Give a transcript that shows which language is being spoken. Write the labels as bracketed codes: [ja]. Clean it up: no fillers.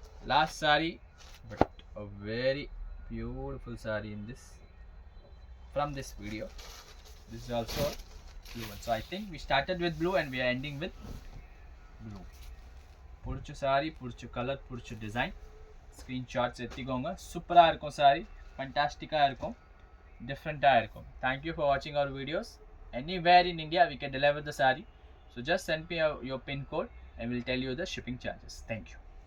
[en] Last saree, but a very beautiful saree in this, from this video. This is also a blue one. So I think we started with blue and we are ending with blue. [ta] பிடிச்ச saree, பிடிச்ச colour, பிடிச்ச design, screenshots எடுத்துக்கோங்க. சூப்பராக இருக்கும் saree, ஃபண்டாஸ்டிக்காக இருக்கும், டிஃப்ரெண்ட்டாக இருக்கும். [en] Thank you for watching our videos. Anywhere in India we can deliver the saree. So just send me your pin code and we'll tell you the shipping charges. Thank you.